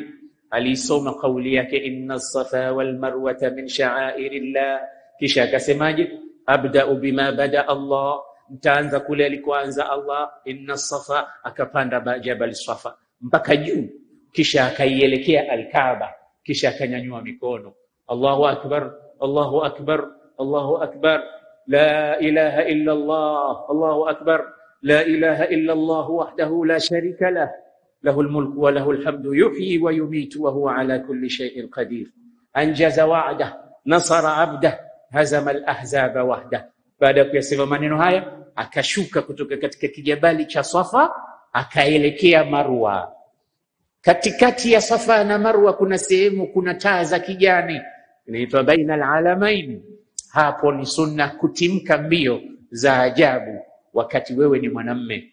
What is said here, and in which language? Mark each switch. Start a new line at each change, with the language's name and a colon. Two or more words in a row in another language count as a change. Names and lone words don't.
Swahili: Alisoma kauli yake
Arabic: إن الصفا والمروة من شعائر الله,
Swahili: kisha akasemaje?
Arabic: أبدأ بما بدأ الله,
Swahili: mtaanza kule alikoanza Allah. Inna Safa, akapanda Jabal Safa mpaka juu, kisha akaielekea Al-Kaaba, kisha akanyanyua mikono,
Arabic: الله أكبر، الله أكبر، الله أكبر, لا إله إلا الله، الله أكبر، لا إله إلا الله وحده لا شريك له، له الملك وله الحمد، يحيي ويميت وهو على كل شيء قدير، أنجز وعده، نصر عبده، هزم الأحزاب وحده.
Swahili: Baada ya kuyasema maneno haya, akashuka kutoka katika kijabali cha Safa akaelekea Marwa. Katikati ya Safa na Marwa kuna sehemu, kuna taa za kijani, inaitwa
Arabic: بين العلمين.
Swahili: Hapo ni sunna kutimka mbio za ajabu wakati wewe ni mwanamme.